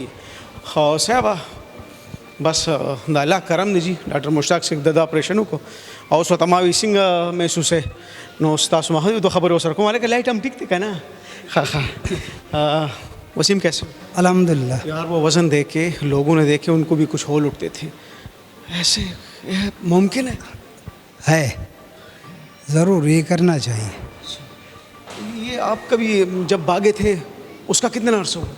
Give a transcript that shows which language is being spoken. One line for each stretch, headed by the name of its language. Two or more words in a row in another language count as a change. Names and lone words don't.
Pashto: خو صاحبه بس د الله کرم دی جی ډاکټر مشتاق صاحب د اپریشن وکړو او اوس ورته ما وایي څنګه محسوس دی نو ستاسو ما دو خبرې ورسره کوم هلکه لایټ هم ټیک دی که نه ښه وسیم کیسے
Urdu: الحمدللہ. یار وہ وزن دیکھ کے لوگوں نے دیکھے ان کو بھی کچھ ہول اٹھتے تھے ایسے ممکن ہے ضرور یہ کرنا چاہیے. یہ آپ کبھی جب بھاگے تھے اس کا کتنا عرصہ ہوا؟